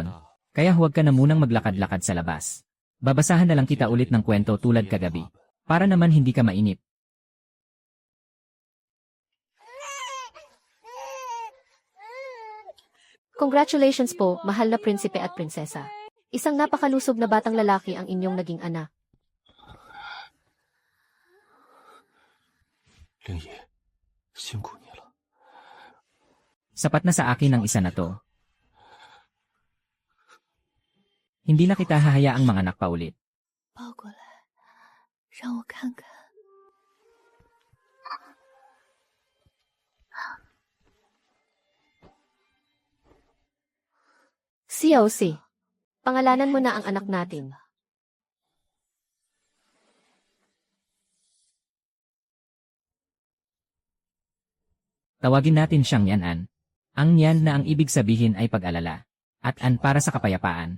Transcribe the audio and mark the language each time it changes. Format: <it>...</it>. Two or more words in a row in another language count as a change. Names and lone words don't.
<tl>Kaya huwag ka na munang maglakad-lakad sa labas. Babasahan na lang kita ulit ng kwento tulad kagabi. Para naman hindi ka mainip. Congratulations po, mahal na prinsipe at prinsesa. Isang napakalusog na batang lalaki ang inyong naging anak.</tl> <zh>灵爷，辛苦你了。</zh> <tl>Sapat na sa akin ang isa na to. Hindi na kita hahayaang manganak pa ulit.</tl> <zh>抱过来，让我看看。</zh> <tl>Xiao Si, pangalanan mo na ang anak natin. Tawagin natin siyang Yan-an. Ang Yan na ang ibig sabihin ay pag-alala. At An para sa kapayapaan.</tl>